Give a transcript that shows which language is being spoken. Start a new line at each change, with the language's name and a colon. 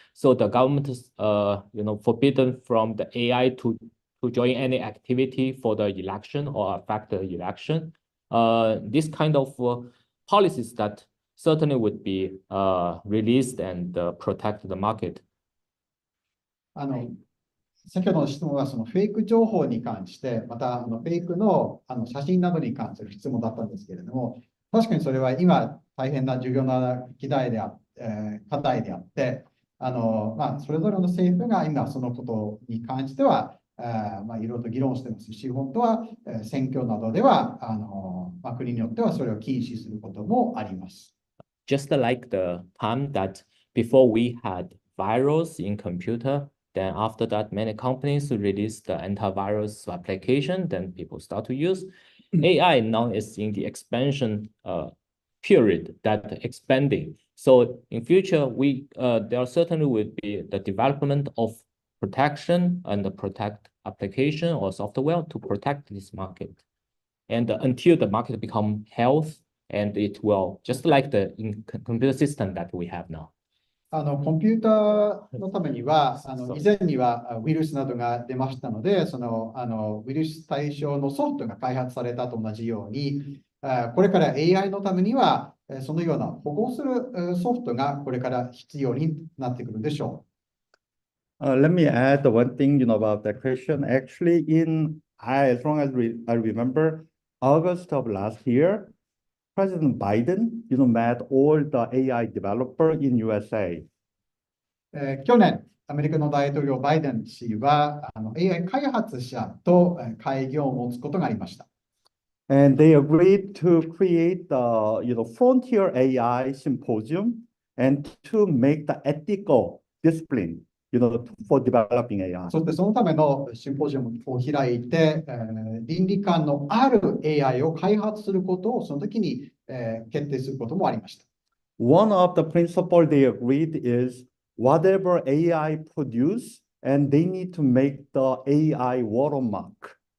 English: So the government is, forbidden from the AI to join any activity for the election or affect the election. This kind of policies that certainly would be released and protect the market.
Japanese: 先ほどの質問はそのフェイク情報に関して、またフェイクの写真などに関する質問だったんですけれども、確かにそれは今大変な重要な課題であって、それぞれの政府が今そのことに関しては、いろいろと議論してますし、本当は選挙などでは国によってはそれを禁止することもあります。
English: Just like the time that before we had virus in computer, then after that, many companies released the antivirus application, then people start to use. AI now is in the expansion period that expanding. So in future, there certainly will be the development of protection and the protect application or software to protect this market. And until the market become health, and it will, just like the computer system that we have now.
Japanese: コンピューターのためには、以前にはウイルスなどが出ましたので、ウイルス対象のソフトが開発されたと同じように、これから AI のためには、そのような保護するソフトがこれから必要になってくるでしょう。
English: Let me add one thing, about that question. Actually, as long as I remember, August of last year, President Biden, met all the AI developer in USA.
Japanese: 去年、アメリカの大統領バイデン氏はAI 開発者と会議を持つことがありました。
English: And they agreed to create the frontier AI symposium and to make the ethical discipline, for developing AI.
Japanese: そしてそのためのシンポジウムを開いて、倫理観のある AI を開発することをその時に、決定することもありました。
English: One of the principles they agreed is whatever AI produce, and they need to make the AI watermark.